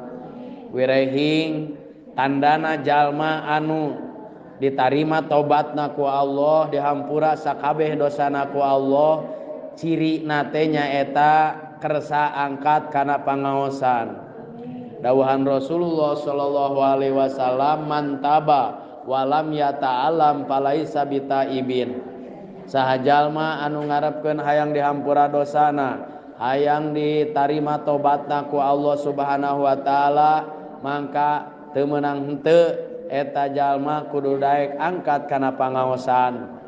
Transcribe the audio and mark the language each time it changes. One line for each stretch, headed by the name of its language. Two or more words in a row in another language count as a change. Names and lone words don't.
Sundanese: Wirehing tandana jalma anu ditarima tobatna ku Allah, dihampura sakabeh dosana ku Allah, ciri nate nyaeta kersa angkat kana pangaosan. Dawuhan Rasulullah
Arabic: صلى الله عليه وسلم, من تاب ولم يتعلم فليس بتائب.
Sundanese: Saha jalma anu ngarepkeun hayang dihampura dosana, hayang ditarima tobatna ku
Arabic: الله سبحانه وتعالى,
Sundanese: mangka teu meunang henteu eta jalma kudu daek angkat kana pangaosan.